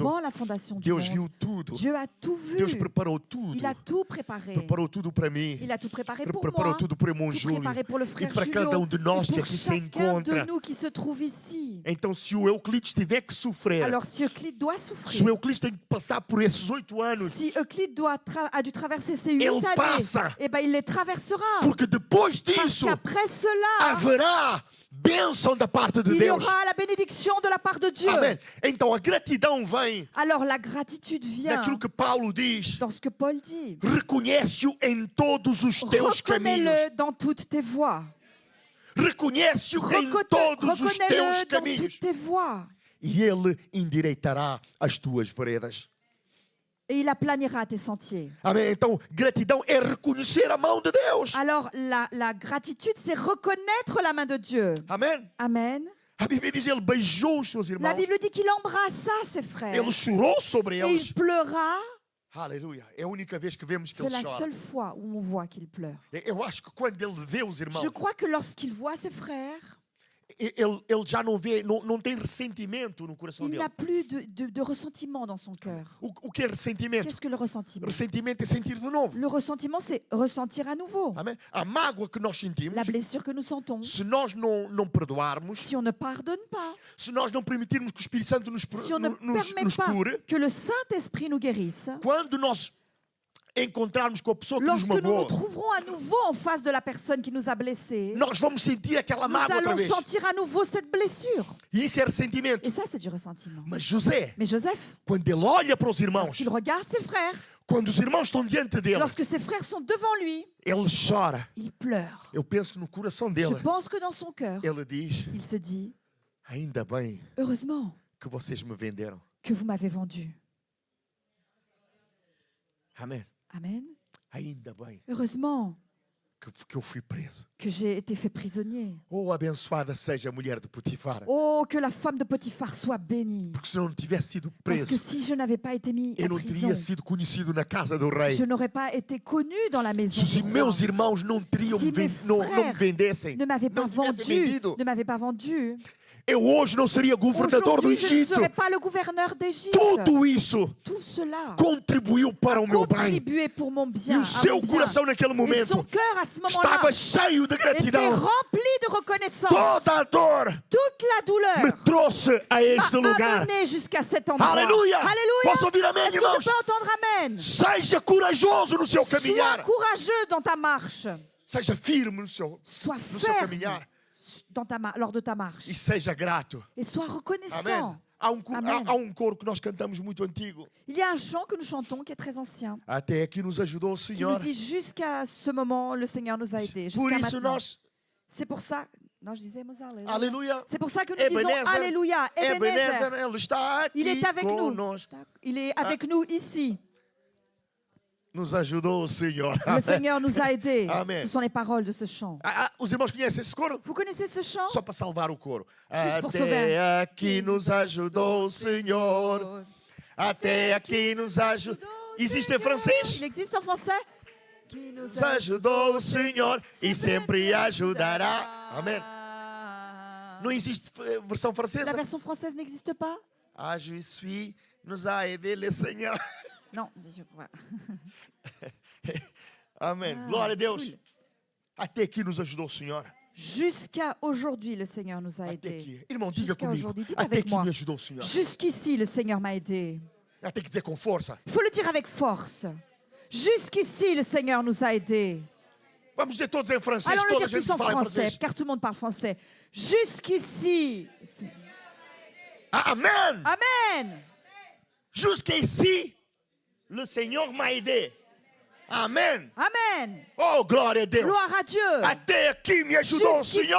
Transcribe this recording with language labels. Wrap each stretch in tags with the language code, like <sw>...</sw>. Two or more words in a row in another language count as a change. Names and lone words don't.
<fr>Avant la fondation du</fr> <pt>Deus</pt> <fr>monde,</fr> <pt>viu tudo.</pt> <fr>Dieu a tout vu.</fr> <pt>Deus preparou tudo.</pt> <fr>Il a tout préparé.</fr> <pt>Preparou tudo para mim.</pt> <fr>Il a tout préparé pour</fr> <pt>Preparou</pt> <fr>moi,</fr> <pt>tudo para o irmão</pt> <fr>tout</fr> <pt>Júlio.</pt> <fr>préparé pour le</fr> <pt>E</pt> <fr>frère</fr> <pt>para</pt> <fr>Julio,</fr> <pt>cada de nós</pt> <fr>et</fr> <pt>que</pt> <fr>pour</fr> <pt>aqui se</pt> <fr>chacun</fr> <pt>encontra.</pt> <fr>de nous qui se trouve ici.</fr> <pt>Então, se o Euclides tiver que sofrer,</pt> <fr>Alors, si Euclide doit</fr> <pt>se o</pt> <fr>souffrir,</fr> <pt>Euclides tem que passar por esses 8 anos,</pt> <fr>si Euclide a dû traverser ces 8</fr> <pt>ele</pt> <fr>années,</fr> <pt>passa.</pt> <fr>eh ben, il les traversera.</fr> <pt>Porque depois</pt> <fr>Parce</fr> <pt>disso</pt> <fr>qu'après cela,</fr> <pt>haverá bênção da parte de</pt> <fr>il y</fr> <pt>Deus.</pt> <fr>aura la bénédiction de la part de Dieu.</fr> <pt>Amém. Então a gratidão vem</pt> <fr>Alors, la gratitude vient</fr> <pt>daquilo que Paulo diz.</pt> <fr>dans ce que Paul dit.</fr> <pt>Reconhece-o em todos os teus caminhos.</pt> <fr>Reconnais-le dans toutes tes voies.</fr> <pt>Reconhece-o em todos os teus</pt> <fr>Reconnais-le dans</fr> <pt>caminhos.</pt> <fr>toutes tes voies.</fr> <pt>E ele endireitará as tuas veredas.</pt> <fr>Et il aplanira tes sentiers.</fr> <pt>Amém. Então, gratidão é reconhecer a mão de Deus.</pt> <fr>Alors, la gratitude, c'est reconnaître la main de Dieu.</fr> <pt>Amém.</pt> <fr>Amen.</fr> <pt>A Bíblia diz ele beijou os seus</pt> <fr>La</fr> <pt>irmãos.</pt> <fr>Bible dit qu'il embrassa ses frères.</fr> <pt>Ele chorou sobre</pt> <fr>Et</fr> <pt>eles.</pt> <fr>il pleura.</fr> <pt>Aleluia. É a única vez que vemos que</pt> <fr>C'est</fr> <pt>ele</pt> <fr>la</fr> <pt>chora.</pt> <fr>seule fois où on voit qu'il pleure.</fr> <pt>Eu acho que quando ele vê os irmãos,</pt> <fr>Je crois que lorsqu'il voit ses frères,</fr> <pt>ele já não vê, não tem ressentimento no coração</pt> <fr>il</fr> <pt>dele.</pt> <fr>n'a plus de ressentiment dans son cœur.</fr> <pt>O que é ressentimento?</pt> <fr>Qu'est-ce que le ressentiment?</fr> <pt>Ressentimento é sentir de novo.</pt> <fr>Le ressentiment, c'est ressentir à nouveau.</fr> <pt>Amém? A mágoa que nós sentimos,</pt> <fr>La blessure que nous sentons.</fr> <pt>se nós não perdoarmos,</pt> <fr>Si on ne pardonne pas,</fr> <pt>se nós não permitirmos que o Espírito Santo</pt> <fr>si on ne permet pas</fr> <pt>cure,</pt> <fr>que le Saint-Esprit nous guérisse,</fr> <pt>quando nós encontrarmos com a pessoa que nos</pt> <fr>lorsque nous nous</fr> <pt>magoou,</pt> <fr>trouverons à nouveau en face de la personne qui nous a blessés,</fr> <pt>nós vamos sentir aquela</pt> <fr>nous</fr> <pt>mágoa outra</pt> <fr>allons</fr> <pt>vez.</pt> <fr>sentir à nouveau cette blessure.</fr> <pt>E isso é ressentimento.</pt> <fr>Et ça, c'est du ressentiment.</fr> <pt>Mas José,</pt> <fr>Mais Joseph,</fr> <pt>quando ele olha para os irmãos,</pt> <fr>lorsqu'il regarde ses frères,</fr> <pt>quando os irmãos estão diante dele,</pt> <fr>lorsque ses frères sont devant lui,</fr> <pt>ele chora.</pt> <fr>il pleure.</fr> <pt>Eu penso que no coração</pt> <fr>Je</fr> <pt>dele,</pt> <fr>pense que dans son cœur,</fr> <pt>ele diz:</pt> <fr>il se dit,</fr> <pt>ainda bem</pt> <fr>heureusement</fr> <pt>que vocês me venderam.</pt> <fr>que vous m'avez vendu.</fr> <pt>Amém.</pt> <fr>Amen.</fr> <pt>Ainda bem</pt> <fr>Heureusement</fr> <pt>que eu fui preso.</pt> <fr>que j'ai été fait prisonnier.</fr> <pt>Oh, abençoada seja a mulher de Potifar.</pt> <fr>Oh, que la femme de Potiphar soit bénie.</fr> <pt>Porque se eu não tivesse sido</pt> <fr>Parce que</fr> <pt>preso,</pt> <fr>si je n'avais pas été mis</fr> <pt>eu</pt> <fr>en</fr> <pt>não</pt> <fr>prison,</fr> <pt>teria sido conhecido na casa do rei.</pt> <fr>je n'aurais pas été connu dans la maison</fr> <pt>Se</pt> <fr>du</fr> <pt>os</pt> <fr>roi.</fr> <pt>meus irmãos não teriam</pt> <fr>Si mes</fr> <pt>não me</pt> <fr>frères</fr> <pt>vendessem,</pt> <fr>ne m'avaient pas</fr> <pt>não tivessem</pt> <fr>vendu,</fr> <pt>vendido,</pt> <fr>ne m'avaient pas vendu,</fr> <pt>eu hoje não seria governador do</pt> <fr>aujourd'hui je ne</fr> <pt>Egito.</pt> <fr>serais pas le gouverneur d'Égypte.</fr> <pt>Tudo isso</pt> <fr>Tout cela</fr> <pt>contribuiu para o meu bem.</pt> <fr>contribuait pour mon</fr> <pt>E</pt> <fr>bien,</fr> <pt>o</pt> <fr>à</fr> <pt>seu</pt> <fr>mon bien.</fr> <pt>coração naquele</pt> <fr>Et son</fr> <pt>momento</pt> <fr>cœur à ce moment-là</fr> <pt>estava cheio de</pt> <fr>était</fr> <pt>gratidão.</pt> <fr>rempli de reconnaissance.</fr> <pt>Toda a dor</pt> <fr>Toute la</fr> <pt>me</pt> <fr>douleur</fr> <pt>trouxe a este</pt> <fr>m'a</fr> <pt>lugar.</pt> <fr>amené jusqu'à cet endroit.</fr> <pt>Aleluia!</pt> <fr>Alléluia.</fr> <pt>Posso ouvir amém,</pt> <fr>Est-ce que</fr> <pt>irmãos?</pt> <fr>je peux entendre amen?</fr> <pt>Seja corajoso no seu</pt> <fr>Sois</fr> <pt>caminhar.</pt> <fr>courageux dans ta marche.</fr> <pt>Seja firme no seu</pt> <fr>Sois</fr> <pt>seu</pt> <fr>ferme</fr> <pt>caminhar.</pt> <fr>lors de ta marche.</fr> <pt>E seja grato.</pt> <fr>Et sois</fr> <pt>Amém.</pt> <fr>reconnaissant.</fr> <pt>Há Amém. um coro que nós cantamos muito antigo.</pt> <fr>Il y a un chant que nous chantons qui est très ancien,</fr> <pt>Até aqui nos ajudou o</pt> <fr>qui nous</fr> <pt>Senhor.</pt> <fr>dit jusqu'à ce moment, le Seigneur nous a aidés.</fr> <pt>Por</pt> <fr>Jusqu'à</fr> <pt>isso</pt> <fr>maintenant.</fr> <pt>nós,</pt> <fr>C'est pour ça. Non, je disais Alléluia.</fr> <pt>aleluia,</pt> <fr>C'est pour ça que nous disons</fr> <pt>Ebenezer,</pt> <fr>Alléluia.</fr> <pt>Ebenezer, ele está aqui</pt> <fr>Il est avec nous.</fr> <pt>conosco.</pt> <fr>Il est avec nous ici.</fr> <pt>Nos ajudou o Senhor.</pt> <fr>Le Seigneur nous a aidés.</fr> <pt>Amen.</pt> <fr>Ce sont les paroles de ce chant.</fr> <pt>Os irmãos conhecem esse coro?</pt> <fr>Vous connaissez ce chant?</fr> <pt>Só para salvar o coro.</pt> <fr>Juste pour</fr> <pt>Até</pt> <fr>sauver.</fr> <pt>aqui nos ajudou o Senhor. Até aqui nos ajudou. Existe em francês?</pt> <fr>Il existe en français? Qui nous</fr> <pt>Nos ajudou o Senhor e sempre ajudará. Amém. Não existe versão</pt> <fr>La</fr> <pt>francesa?</pt> <fr>version française n'existe pas? Ah, je suis, nous a aidé le Seigneur. Non. Voilà.</fr> <pt>Amém.</pt> <fr>Ah,</fr> <pt>Glória a Deus.</pt> <fr>cool.</fr> <pt>Até aqui nos ajudou o Senhor.</pt> <fr>Jusqu'à aujourd'hui, le Seigneur nous a</fr> <pt>Até</pt> <fr>aidés.</fr> <pt>aqui. Irmão, diga</pt> <fr>Jusqu'à</fr> <pt>comigo.</pt> <fr>aujourd'hui. Dites</fr> <pt>Até</pt> <fr>avec</fr> <pt>aqui</pt> <fr>moi.</fr> <pt>me ajudou o Senhor.</pt> <fr>Jusqu'ici, le Seigneur m'a aidé.</fr> <pt>Tem que dizer com força.</pt> <fr>Il faut le dire avec force. Jusqu'ici, le Seigneur nous a aidés.</fr> <pt>Vamos dizer todos em francês.</pt> <fr>Allons le</fr> <pt>Toda a</pt> <fr>dire</fr> <pt>gente</pt> <fr>tous en</fr> <pt>fala em</pt> <fr>français,</fr> <pt>francês.</pt> <fr>car tout le monde parle français. Jusqu'ici.</fr> <pt>Amém.</pt> <fr>Amen. Jusqu'ici, le Seigneur m'a aidé.</fr> <pt>Amém.</pt> <fr>Amen.</fr> <pt>Oh, glória a Deus.</pt> <fr>Gloire à Dieu.</fr> <pt>Até aqui me ajudou o Senhor.</pt>